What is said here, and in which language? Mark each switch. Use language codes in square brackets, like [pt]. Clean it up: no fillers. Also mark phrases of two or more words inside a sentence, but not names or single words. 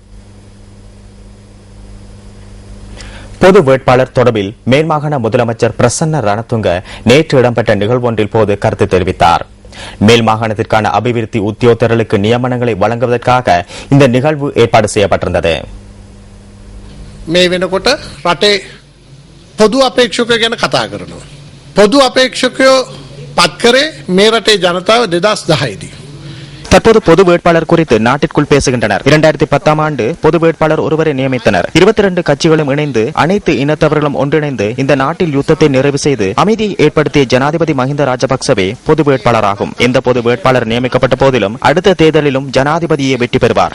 [ta] பொது வேட்பாளர் தொடர்பில் மேல்மாகாண முதலமைச்சர் பிரசன்ன ரணதுங்க நேற்று இடம்பெற்ற நிகழ்வொன்றில் போது கருத்து தெரிவித்தார். மேல் மாகாணத்திற்கான அபிவிருத்தி உத்தியோகத்தர்களுக்கு நியமனங்களை வழங்குவதற்காக இந்த நிகழ்வு ஏற்பாடு செய்யப்பட்டிருந்தது. [si] පොදු අපේක්ෂකයෝ ගැන කතා කරනවා. පොදු අපේක්ෂකයෝ පත් කරේ මේ රටේ ජනතාව 2010දී. [ta] தற்போது பொது வேட்பாளர் குறித்து நாட்டிற்குள் பேசுகின்றனர். 2010ஆம் ஆண்டு பொது வேட்பாளர் ஒருவரை நியமித்தனர். 22 கட்சிகளும் இணைந்து அனைத்து இனத்தவர்களும் ஒன்றிணைந்து இந்த நாட்டில் யுத்தத்தை நிறைவு செய்து அமைதியை ஏற்படுத்திய ஜனாதிபதி மஹிந்த ராஜபக்சவே பொது வேட்பாளராகும். எந்த பொது வேட்பாளர் நியமிக்கப்பட்ட போதிலும் அடுத்த தேர்தலிலும் ஜனாதிபதியை வெற்றி பெறுவார்.